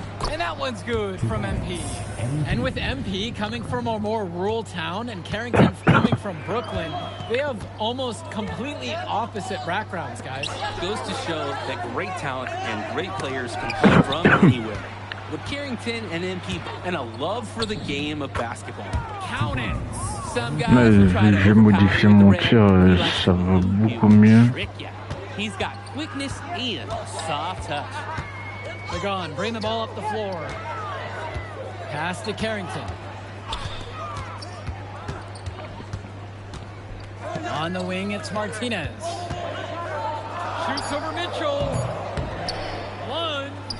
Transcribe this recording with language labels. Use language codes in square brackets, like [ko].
[en] And that one's good from MP. And with MP coming from a more rural town and Carrington coming from Brooklyn, they have almost completely opposite backgrounds, guys. Goes to show that great talent and great players can play from anywhere. With Carrington and MP and a love for the game of basketball. Count it. Some guys will try to [fr] modifier mon tir, ça va beaucoup mieux. [en] He's got quickness and soft touch. Pagan, bring the ball up the floor. Pass to Carrington. On the wing, it's Martinez. Shoots over Mitchell. Lund.